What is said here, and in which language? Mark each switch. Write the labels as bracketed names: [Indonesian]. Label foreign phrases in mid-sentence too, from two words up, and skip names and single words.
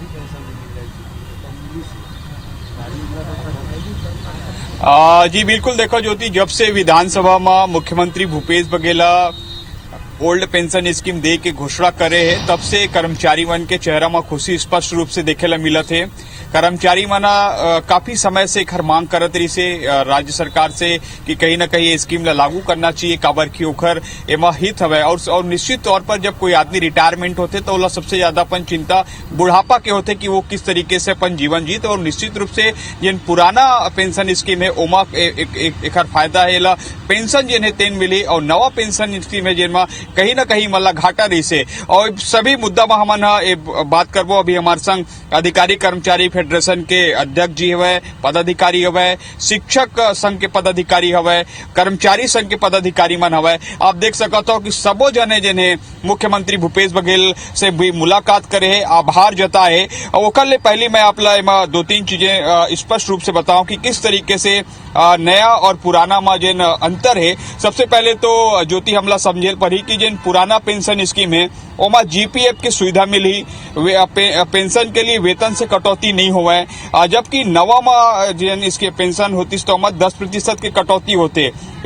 [Chhattisgarhi] जी बिल्कुल, देखो ज्योति, जब से विधानसभा में मुख्यमंत्री भूपेश बघेल [English] old pension scheme [Chhattisgarhi] दे के घोषणा करे है, तब से कर्मचारी मन के चेहरा में खुशी स्पष्ट रूप से देखे ला मिलत है। कर्मचारी मन काफी समय से एक मांग करत रही से राज्य सरकार से कि कहीं न कहीं ये स्कीम ला लागू करना चाहिए, काबर की ओखर एमा हित हवे। और निश्चित तौर पर जब कोई आदमी रिटायरमेंट होते तो ओला सबसे ज्यादा अपन चिंता बुढ़ापा के होते कि वो किस तरीके से अपन जीवन जीत। और निश्चित रूप से जिन पुराना [English] pension scheme [Chhattisgarhi] है ओमा एक फायदा है, एला पेंशन जिन है तेन मिली और नवा [English] pension scheme [Chhattisgarhi] है जिनमा कहीं न कहीं मतलब घाटा रही से। और सभी मुद्दा में हमन बात करबो। अभी हमारे संग अधिकारी कर्मचारी फेडरेशन के अध्यक्ष जी हवे, पदाधिकारी हवे, शिक्षक संघ के पदाधिकारी हवे, कर्मचारी संघ के पदाधिकारी मन हवे। आप देख सकत हो कि सबो जने जिन्हें मुख्यमंत्री भूपेश बघेल से भी मुलाकात करे है, आभार जताए। और ओकर ले पहले मैं आप ला 2-3 चीजें स्पष्ट रूप से बताऊं कि किस तरीके से नया और पुराना में जिन अंतर है। सबसे पहले तो ज्योति हमला समझे पड़ी कि जिन पुराना [English] pension scheme [Chhattisgarhi] है ओमा जीपीएफ की सुविधा मिली, पेंशन के लिए वेतन से कटौती नहीं हुआ, जबकि नवा में जिन इसके पेंशन होती तो 10% की कटौती होते।